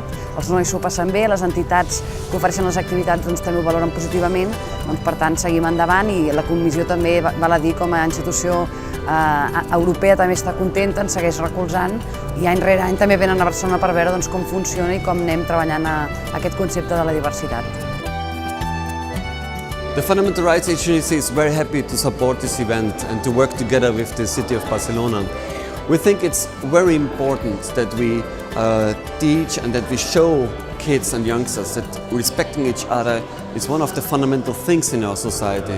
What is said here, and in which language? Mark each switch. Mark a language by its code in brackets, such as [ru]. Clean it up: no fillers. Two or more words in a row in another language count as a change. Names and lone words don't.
[ca] Els nois s'ho passen bé, les entitats que ofereixen les activitats també ho valoren positivament, per tant seguim endavant i la Comissió també, val a dir, com a institució europea també està contenta, ens segueix recolzant i any rere any també venen a Barcelona per veure com funciona i com anem treballant aquest concepte de la diversitat. [en] The Fundamental Rights Agency is very happy to support this event and to work together with the city of Barcelona. We think it's very important that we teach and that we show kids and youngsters that respecting each other is one of the fundamental things in our society.